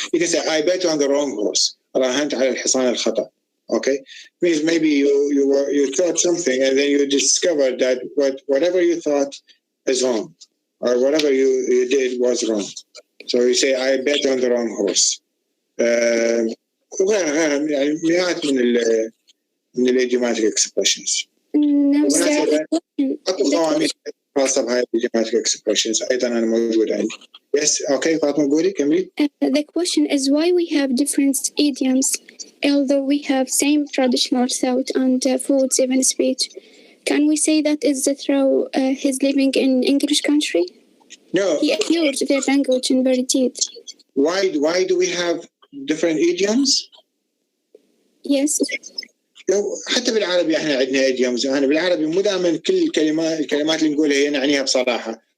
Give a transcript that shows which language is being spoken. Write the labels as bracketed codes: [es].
[en] You can say, I bet on the wrong horse. [ar] راهنت على الحصان الخطأ. [en] Okay, means maybe you thought something and then you discovered that whatever you thought is wrong, or whatever you did was wrong. So you say, I bet on the wrong horse. [ar] وغيرها يعني مئات من الidiomatic expressions. [en] No, [ar] أكو قواميس خاصة بهاي idiomatic expressions أيضا أنا موجود عندي. [en] Yes, okay, [ar] فاطمة قولي كملي. [en] The question is why we have different idioms, although we have same traditional thought and foods, even speech. Can we say that is through his living in English country? No. He acquired their language in very deep. Why do we have different idioms? Yes. [ar] حتى بالعربي احنا عندنا idioms. انا بالعربي مو دائما كل الكلمات اللي نقولها هي نعنيها بصراحه.